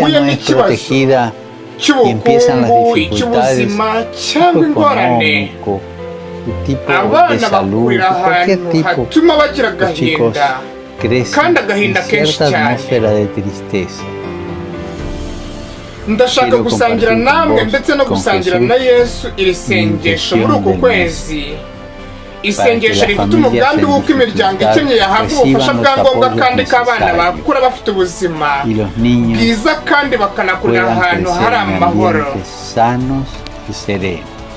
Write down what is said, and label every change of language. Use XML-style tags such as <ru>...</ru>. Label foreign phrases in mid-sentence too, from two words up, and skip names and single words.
<rw>uhuye</rw> <es>no es</es> <rw>n'ikibazo</rw> <es>protegida y empiezan las</es> <rw>cy'ubukungu,</rw> <es>dificultades,</es> <rw>icy'ubuzima</rw> <es>tipo</es> <rw>cyangwa ingorane,</rw> <es>económico, tipo de</es> <rw>abana</rw> <es>salud,</es> <rw>bakurira</rw> <es>cualquier</es> <rw>ahantu</rw> <es>tipo,</es> <rw>hatuma bagira</rw> <es>los chicos</es> <rw>agahinda,</rw> <es>crecen</es> <rw>kandi</rw> <es>en</es> <rw>agahinda kenshi</rw> <es>cierta</es> <rw>cyane.</rw> <es>atmósfera de tristeza.</es> <rw>Ndashaka</rw> <es>Quiero</es> <rw>gusangira</rw> <es>compartir con</es> <rw>namwe</rw> <es>vos,</es> <rw>ndetse no</rw> <es>con</es> <rw>gusangira</rw> <es>Jesús,</es> <rw>na Yesu iri sengesho muri uku</rw> <es>del</es> <rw>kwezi, isengesho</rw> <es>las</es> <rw>rifite</rw> <es>familias</es> <rw>umugambi</rw> <es>en</es> <rw>w'uko imiryango</rw> <es>dificultad</es> <rw>ikennye yahabwa ubufasha</rw> <es>reciban</es> <rw>bwa</rw> <es>los</es> <rw>ngombwa</rw> <es>apoyos</es> <rw>kandi ko abana</rw> <es>necesarios</es> <rw>bakura bafite ubuzima</rw> <es>y los niños</es> <rw>bwiza kandi bakanakurira</rw> <es>puedan</es> <rw>ahantu</rw> <es>crecer</es> <rw>hari</rw> <es>en</es> <rw>amahoro.</rw> <es>ambientes sanos y serenos.</es>